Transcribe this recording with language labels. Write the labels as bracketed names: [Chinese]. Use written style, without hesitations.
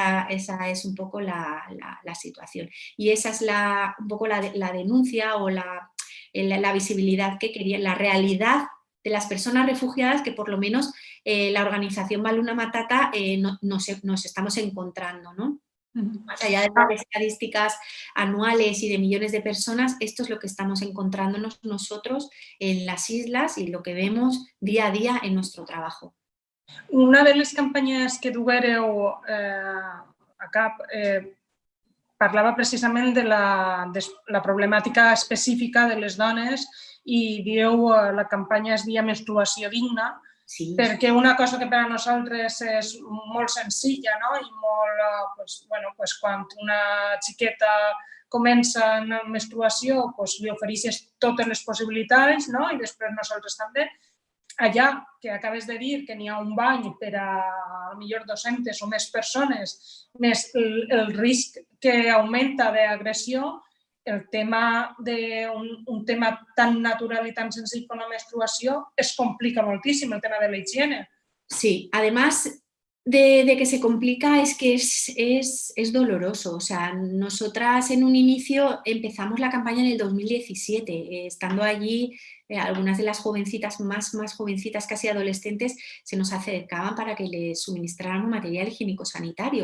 [Spanish] Esa es un poco la situación. Y esa es un poco la denuncia o la visibilidad que quería, la realidad de las personas refugiadas que por lo menos la organización Baluna Matata nos estamos encontrando, ¿no? Más allá de las estadísticas anuales y de millones de personas, esto es lo que estamos encontrándonos nosotros en las islas y lo que vemos día a día en nuestro trabajo. [Catalan] Una de les campanyes que duguéreu a cap parlava precisament de la problemàtica específica de les dones i dieu la campanya es deia Menstruació digna, sí, perquè una cosa que per a nosaltres és molt senzilla, no? I molt, quan una xiqueta comença en menstruació, li ofereixes totes les possibilitats, no? I després nosaltres també. Allà, que acabes de dir que n'hi ha un bany per a millor 200 o més persones, més el risc que augmenta d'agressió, el tema d'un tema tan natural i tan senzill com la menstruació es complica moltíssim, el tema de la higiene. [Spanish] Sí, además de que se complica es que es doloroso. O sea, nosotras en un inicio empezamos la campaña en el 2017, estando allí. Algunas de las jovencitas, más jovencitas, casi adolescentes, se nos acercaban para que les suministráramos material higiénico-sanitario.